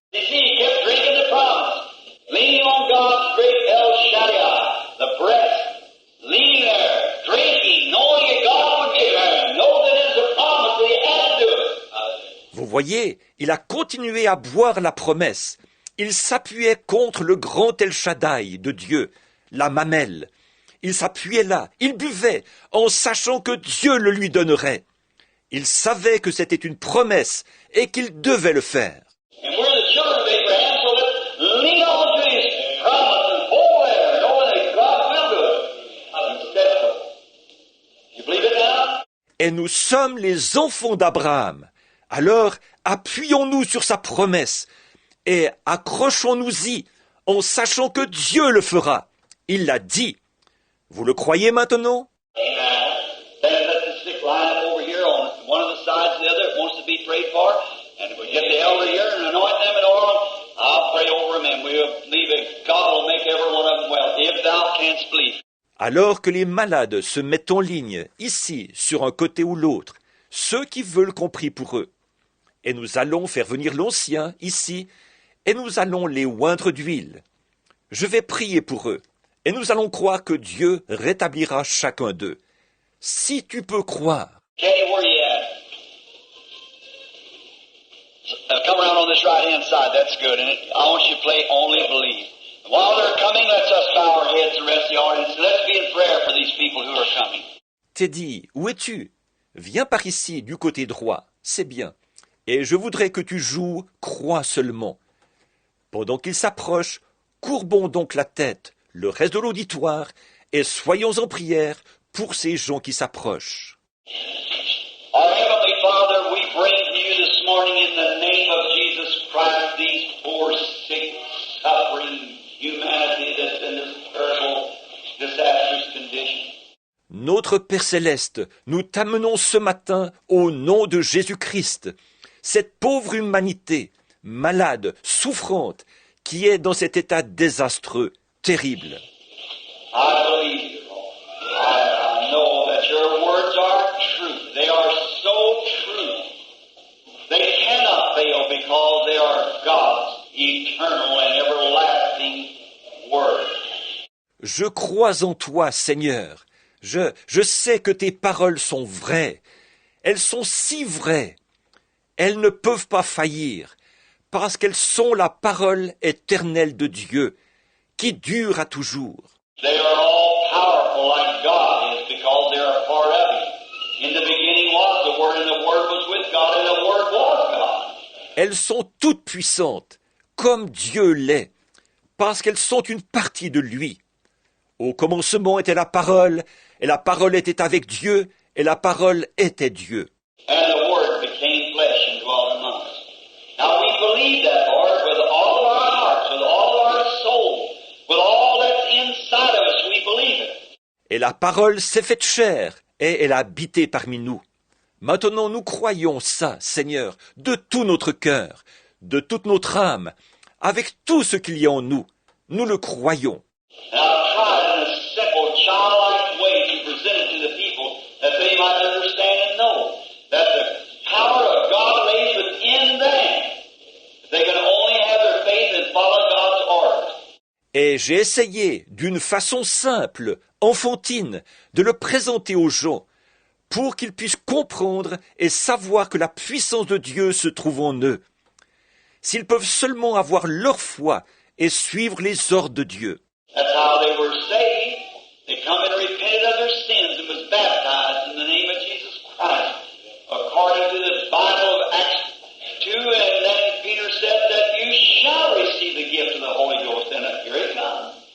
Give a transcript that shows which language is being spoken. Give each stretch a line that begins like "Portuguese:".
English: You see, he kept drinking the promise, leaning on God's great El Shaddai, the breast, leaning there, drinking, knowing that God would give him, know that it is a promise that he had to do it.
French: Vous voyez, il a continué à boire la promesse. Il s'appuyait contre le grand El Shaddai de Dieu, la mamelle. Il s'appuyait là, il buvait, en sachant que Dieu le lui donnerait. Il savait que c'était une promesse et qu'il devait le faire.
English: And we're the children of Abraham, so let's lean on to his promise and hold there, knowing that God will do it. Instead of it. You believe it now?
French: Et nous sommes les enfants d'Abraham. Alors, appuyons-nous sur sa promesse et accrochons-nous-y en sachant que Dieu le fera. Il l'a dit. Vous le croyez maintenant? Amen.
English: Then let the sick line up over here on one of the sides of the other that wants to be prayed for. And if we get the elder here and anoint them in oil, I'll pray over them and we'll believe that God will make every one of them well, if thou canst believe.
French: Alors que les malades se mettent en ligne, ici, sur un côté ou l'autre, ceux qui veulent qu'on prie pour eux. Et nous allons faire venir l'ancien, ici, et nous allons les oindre d'huile. Je vais prier pour eux, et nous allons croire que Dieu rétablira chacun d'eux. Si tu peux croire.
English: Kenny, where you at? Come around on this right-hand side. That's good. And I want you to play Only Believe. While they're coming, let's us bow our heads, the rest of the audience. Let's be in prayer for these people who are coming.
French: Teddy, où es-tu? Viens par ici, du côté droit. C'est bien. Et je voudrais que tu joues croix seulement. Pendant qu'ils s'approchent, courbons donc la tête, le reste de l'auditoire, et soyons en prière pour ces gens qui s'approchent.
English: Our Heavenly Father, we bring to you this morning in the name of Jesus Christ these poor, sick, suffering humanity that's in this terrible, disastrous condition.
French: Notre Père Céleste, nous t'amenons ce matin au nom de Jésus-Christ, cette pauvre humanité, malade, souffrante, qui est dans cet état désastreux, terrible.
English: I believe you, Lord. I know that your words are true. They are so true. They cannot fail because they are God's eternal and everlasting word.
French: Je crois en toi, Seigneur. Je sais que tes paroles sont vraies. Elles sont si vraies. Elles ne peuvent pas faillir, parce qu'elles sont la parole éternelle de Dieu, qui dure à toujours.
English: They are all powerful like God is because they are a part of Him. In the beginning was the Word, and the Word was with God, and the Word was God.
French: Elles sont toutes puissantes, comme Dieu l'est, parce qu'elles sont une partie de lui. Au commencement était la parole, et la parole était avec Dieu, et la parole était Dieu.
English: And the Word became flesh and dwelt among us. Now we believe that, Lord, with all of our hearts, with all of our soul, with all that's inside of us, we believe it.
French: Et la parole s'est faite chair, et elle a habité parmi nous. Maintenant nous croyons ça, Seigneur, de tout notre cœur, de toute notre âme, avec tout ce qu'il y a en nous. Nous le croyons.
English: And I've tried in a simple, childlike way to present it to the people that they might understand and know that the power of God lays within them. They can only have their faith and follow God's orders.
French: Et j'ai essayé, d'une façon simple, enfantine, de le présenter aux gens, pour qu'ils puissent comprendre et savoir que la puissance de Dieu se trouve en eux. S'ils peuvent seulement avoir leur foi et suivre les ordres de Dieu.
English: That's how they were saved. They come and repented of their sins and was baptized in the name of Jesus Christ, according to the Bible of Acts 2, and then Peter said that you shall receive the gift of the Holy Ghost, and here it comes.